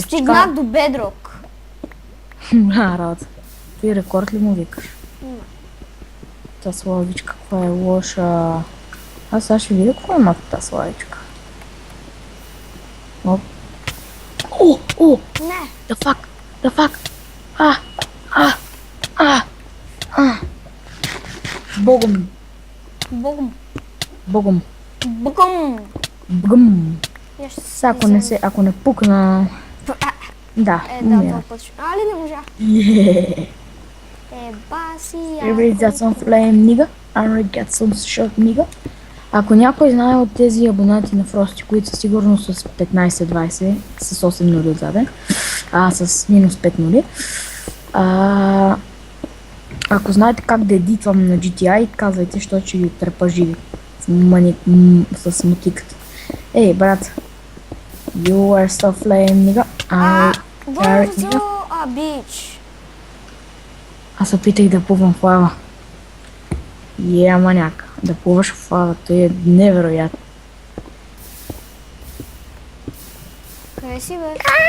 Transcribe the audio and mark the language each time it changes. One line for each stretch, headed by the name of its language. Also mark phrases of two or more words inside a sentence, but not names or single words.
Bulgarian: Стигнах до бедрок. Работа. Ти рекорд ли му викаш? Та славичка, каква е лоша. Аз сега ще видя какво има тази славичка. Оп. О! Не.
English: The fuck!
Bulgarian: Богом! Богом. Богом! Богом. Бгъм! Я ще Сега ако не пукна... Да, Да, умира. този път. Али не можа. Баси,
English: Everybody got some flame, nigga. I got some shot, nigga.
Bulgarian: Ако някой знае от тези абонати на Frosty, които са сигурно с 15-20, с 8 нули отзаде, с минус 5 нули, ако знаете как да едитвам на GTI, казвайте, защото ще ви трепа живи с мутиката. Ей, брат,
English: you are so flame, nigga.
Bulgarian: Бързо, бич. Аз опитах да плувам в лава. Маняк. Да плуваш в лавата е невероятно. Къде си, бе?